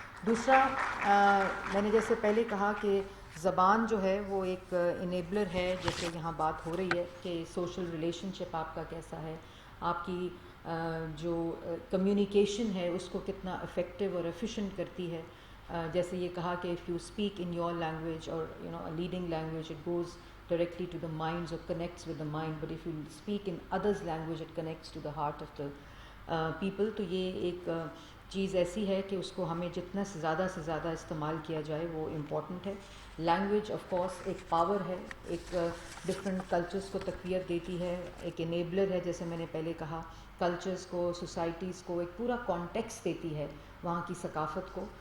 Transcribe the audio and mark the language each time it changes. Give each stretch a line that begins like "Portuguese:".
Urdu: دوسرا، میں نے جیسے پہلے کہا کہ زبان جو ہے وہ ایک انیبلر ہے، جیسے یہاں بات ہو رہی ہے کہ سوشل ریلیشن شپ آپ کا کیسا ہے، آپ کی جو کمیونیکیشن ہے اس کو کتنا افیکٹو اور ایفیشینٹ کرتی ہے. جیسے یہ کہا کہ
English: If you speak in your language or leading language it goes directly to the minds or connects with the mind, but if you speak in others language it connects to the heart of the people.
Urdu: تو یہ ایک چیز ایسی ہے کہ اس کو ہمیں جتنا سے زیادہ استعمال کیا جائے وہ امپورٹنٹ ہے. لینگویج آف کورس ایک پاور ہے، ایک ڈفرینٹ کلچرز کو تقویت دیتی ہے، ایک انیبلر ہے، جیسے میں نے پہلے کہا کلچرز کو، سوسائٹیز کو ایک پورا کانٹیکسٹ دیتی ہے وہاں کی ثقافت کو.